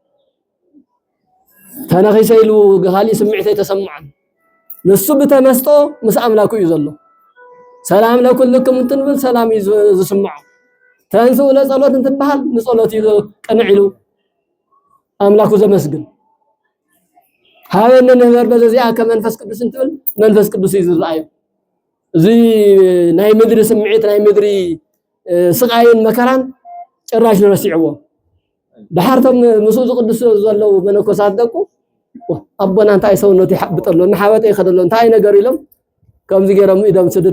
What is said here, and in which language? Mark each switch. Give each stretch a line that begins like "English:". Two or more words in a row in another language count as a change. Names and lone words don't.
Tigrinya: ተነኺሰ ኢሉ ካሊእ ስምዒት ኣይተሰምዖን ንሱ ብተመስጦ ምስ ኣምላኩ እዩ ዘሎ
Geez: ሰላም ለኩልኩም
Tigrinya: እንትንብል ሰላም እዩ ዝስምዖ
Geez: ተንስኡ ለጸሎት
Tigrinya: እንትበሃል ንጸሎት እዩ ቀንዕ ኢሉ ኣምላኩ ዘመስግን ሃበነ ነበር በዚያ ከመንፈስ ቅዱስ እንትብል መንፈስ ቅዱስ እዩ ዝረአዮ እዚ ናይ ምድሪ ስምዒት ናይ ምድሪ ስቃይን መከራን ጭራሽ ረሲዕዎ ድሓርቶም ምስኡ ዝቅዱስ ዘለው መነኮሳት ደቁ ኣቦና እንታይ ሰውነቱ ይሓብጠሎ ንሓበጠ ይኸደሎ እንታይ ነገር ኢሎም ከምዚ ገይሮም ኢዶም ስድድ